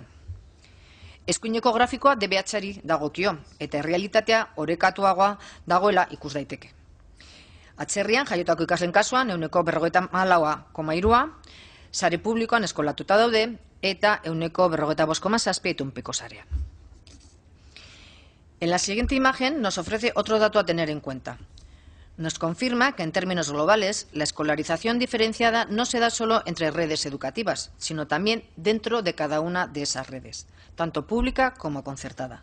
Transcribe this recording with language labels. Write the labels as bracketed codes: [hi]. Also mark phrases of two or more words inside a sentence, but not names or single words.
[eu] Eskuineko grafikoa DBH-ari dagokio, eta errealitatea orekatuagoa dagoela ikus daiteke. Atzerrian, jaiotako ikasleen kasuan, 54,3 sare publikoan eskolatuta daude, eta 55,7 itunpeko sarean. [es] En la siguiente imagen nos ofrece otro dato a tener en cuenta. Nos confirma que en términos globales la escolarización diferenciada no se da solo entre redes educativas, sino también dentro de cada una de esas redes, tanto pública como concertada.